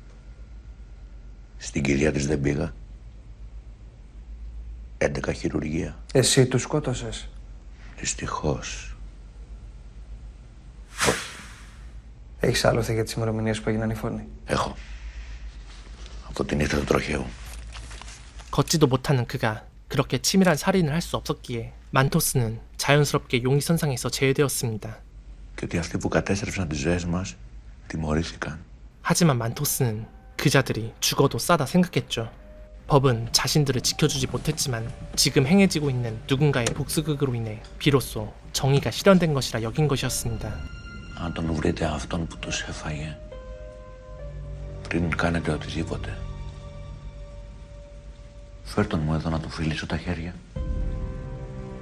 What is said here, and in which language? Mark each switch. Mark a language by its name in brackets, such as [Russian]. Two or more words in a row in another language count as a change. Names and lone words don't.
[Greek] Στην κηδεία της δεν πήγα. 11 χειρουργία. Εσύ τους σκότωσες? Δυστυχώς. Έχεις άλοθη για τις ημερομηνίες που έγιναν οι φόνοι? Έχω. Από την ήρθα του τροχαίου. [Korean] 걷지도 못하는 그가 그렇게 치밀한 살인을 할 수 없었기에 만토스는 자연스럽게 용의선상에서 제외되었습니다. [Greek] Και ότι αυτοί που κατέστρεψαν τις ζωές μας τιμωρήθηκαν. [Korean] 하지만 만토스는 그자들이 죽어도 싸다 생각했죠. 법은 자신들을 지켜주지 못했지만 지금 행해지고 있는 누군가의 복수극으로 인해 비로소 정의가 실현된 것이라 여긴 것이었습니다. [Greek] Αν τον βρείτε αυτόν που τους έφαγε, πριν κάνετε οτιδήποτε, φέρ' τον μου εδώ να του φιλήσω τα χέρια.